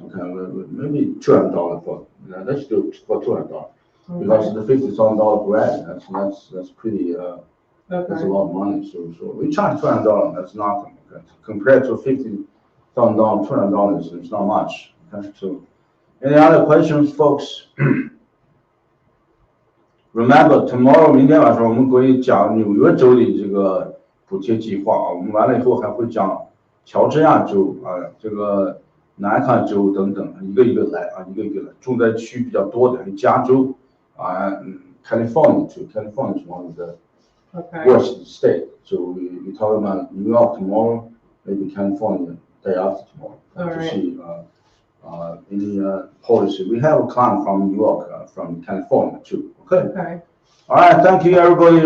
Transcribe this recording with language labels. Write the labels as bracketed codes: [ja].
[en] Okay, maybe $200 for. Let's do it for $200 because the $50,000 per ad. That's pretty. That's a lot of money. So we charge $200. That's nothing. Okay, compared to $50,000, $200 is not much. Okay, so any other questions, folks? Remember, tomorrow [zh] 明天晚上我们会讲纽约州的这个补贴计划我们完了以后还会讲乔治亚州这个南卡州等等，一个一个来。重灾区比较多的加州 [en] California too. California is one of the worst state. So we talk about New York tomorrow, maybe California day after tomorrow. To see any policy. We have a client from New York, from California too. Okay. All right. Thank you, everybody.